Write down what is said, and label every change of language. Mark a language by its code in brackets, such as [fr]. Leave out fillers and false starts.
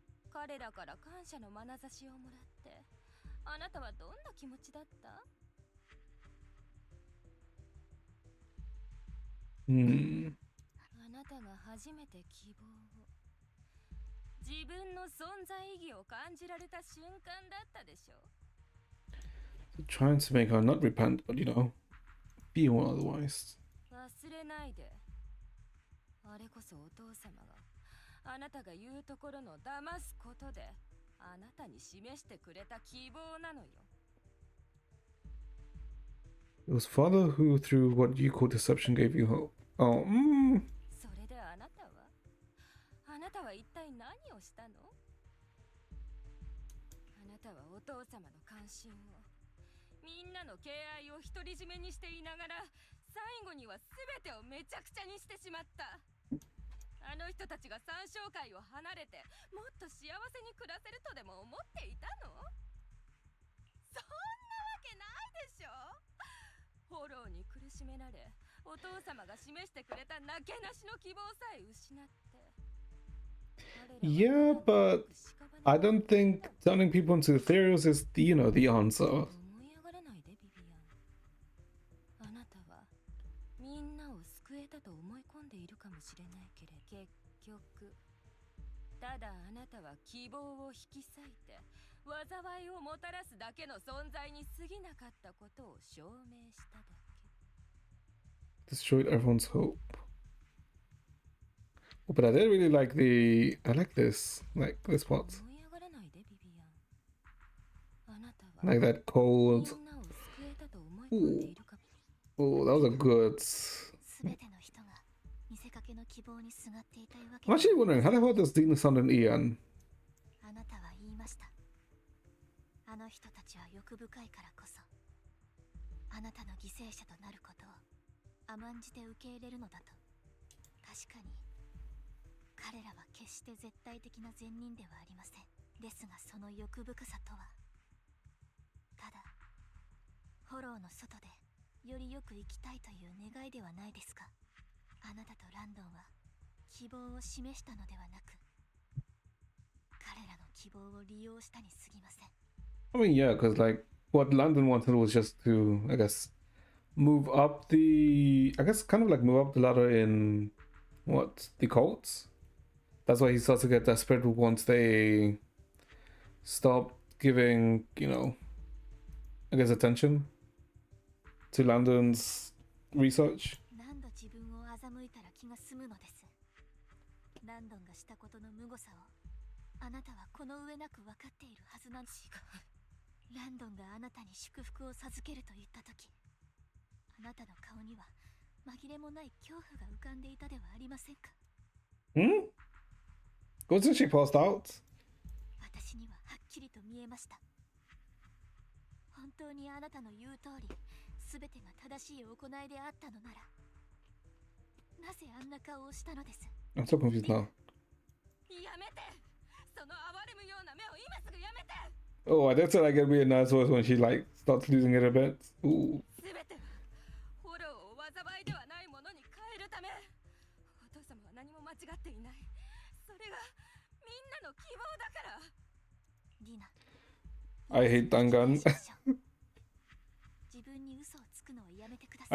[ja] 彼らから感謝の眼差しをもらって、あなたはどんな気持ちだった？あなたが初めて希望を、自分の存在意義を感じられた瞬間だったでしょ。 [en] Trying to make her not repent, but be one otherwise. [ja] 忘れないで。あれこそお父様があなたが言うところの騙すことであなたに示してくれた希望なのよ。 [en] It was father who, through what you call deception, gave you hope. Oh, [ja] それであなたは一体何をしたの？あなたはお父様の関心を、みんなの敬愛を独り占めにしていながら、最後には全てをめちゃくちゃにしてしまった。あの人たちが参照会を離れてもっと幸せに暮らせるとでも思っていたの？そんなわけないでしょ。フォローに苦しめられ、お父様が示してくれたなけなしの希望さえ失って、 [en] yeah, but I don't think turning people into ethereals is the answer. [ja] 思い上がらないでビビアン。あなたはみんなを救えたと思い込んでいるかもしれないけれど、結局ただあなたは希望を引き裂いて災いをもたらすだけの存在に過ぎなかったことを証明しただけ。 [en] Destroyed everyone's hope. Oh, but I did really like I like this part. [ja] 思い上がらないでビビアン。あなたは [en] Like that cold. [ja] みんなを救えたと思い込んでいるかも。 [en] Oh, that was a good. [ja] 全ての人が見せかけの希望にすがっていたいわけ [en] I'm [ja] で [en] actually wondering how the hell does Dina sound in Ian? [ja] あなたは言いました。あの人たちは欲深いからこそあなたの犠牲者となることを甘んじて受け入れるのだと。確かに彼らは決して絶対的な善人ではありません。ですがその欲深さとはただフォローの外でよりよく生きたいという願いではないですか。あなたとランドンは希望を示したのではなく彼らの希望を利用したに過ぎません。 [en] I mean, yeah, because what London wanted was just to, I guess, move up move up the ladder in the cults. That's why he starts to get desperate once they stop giving, I guess, attention to London's research. [ja] 何度自分を欺いたら気が済むのです。ランドンがしたことの無誤さをあなたはこの上なく分かっているはずなんです。ランドンがあなたに祝福を授けると言った時、あなたの顔には紛れもない恐怖が浮かんでいたではありませんか。 [en] Wasn't she passed out? [ja] 私にははっきりと見えました。本当にあなたの言う通り全てが正しい行いであったのなら、なぜあんな顔をしたのです。 [en] I'm so confused now. [ja] やめて、その哀れむような目を今すぐやめて。 [en] Oh, that's what I get really nice voice when she starts losing it a bit. Ooh. [ja] すべてはフォローを災いではないものに変えるため。お父様は何も間違っていない。それがみんなの希望だ。から。ディナ [en] I hate Dangan. [ja] 自分に嘘をつくのをやめてくださ